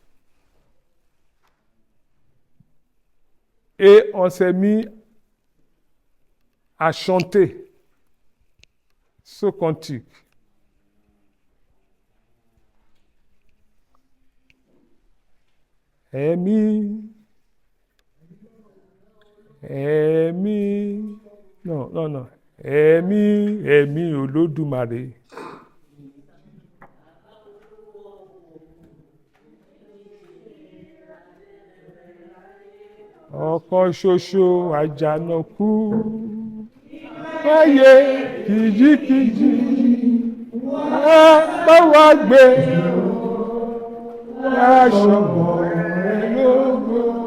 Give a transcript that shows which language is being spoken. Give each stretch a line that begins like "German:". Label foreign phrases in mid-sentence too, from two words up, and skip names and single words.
French: Et on s'est mis à chanter ce cantique. Aimé, non. Aimé Olódùmarè.
Yoruba: Ọ̀kan ṣoṣo àjànàkú, ayé kìjikìji, wá bá wa gbé, wá ṣọ̀gbọ̀ rẹ̀ lógo.